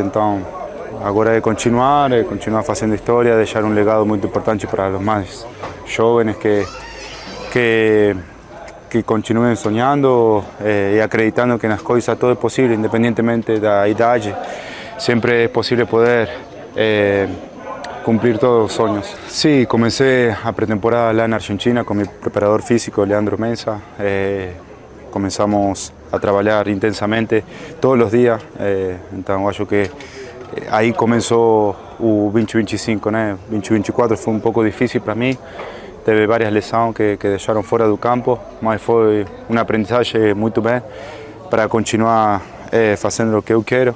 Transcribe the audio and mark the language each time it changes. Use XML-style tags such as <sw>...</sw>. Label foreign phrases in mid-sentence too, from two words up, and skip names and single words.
<pt>Então, agora é continuar fazendo história, deixar um legado muito importante para os mais jovens que continuem sonhando e acreditando que nas coisas tudo é possível, independentemente da idade. Sempre é possível poder</pt> <es>cumplir todos los sueños. Sí, comencé a pretemporada</es> <pt>lá na</pt> <es>Argentina con mi preparador físico, Leandro Mensa.</es> <pt>Comenzamos a trabalhar intensamente todos os dias. Então, acho que aí começou o 2025, né? 2024 foi um pouco difícil para mim. Teve várias lesões que deixaram fora do campo, mas foi uma aprendizagem muito bem para continuar fazendo o que eu quero.</pt>